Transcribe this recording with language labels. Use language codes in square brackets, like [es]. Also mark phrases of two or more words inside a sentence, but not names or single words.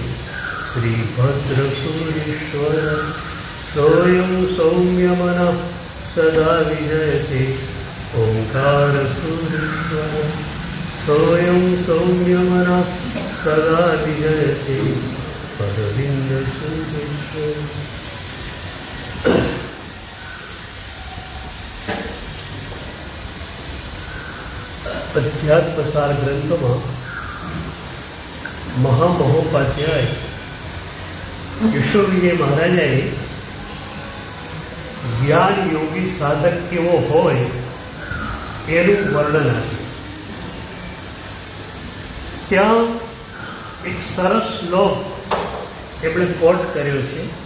[sa] श्रीभद्रसूरीश्वरः सोऽयं सौम्यमनः सदा विजयते ओङ्कारसूरीश्वरः सोऽयं सौम्यमनः सदा विजयते अरविन्दसूरीश्वरः। [gu] અધ્યાત્મસાર ગ્રંથો મહામહોપાધ્યાય યશોવિજય મહારાજાએ જ્ઞાન યોગી સાધક કેવો હોય એનું વર્ણન આપ્યું. ત્યાં એક સરસ શ્લોક એમણે કોટ કર્યો છે.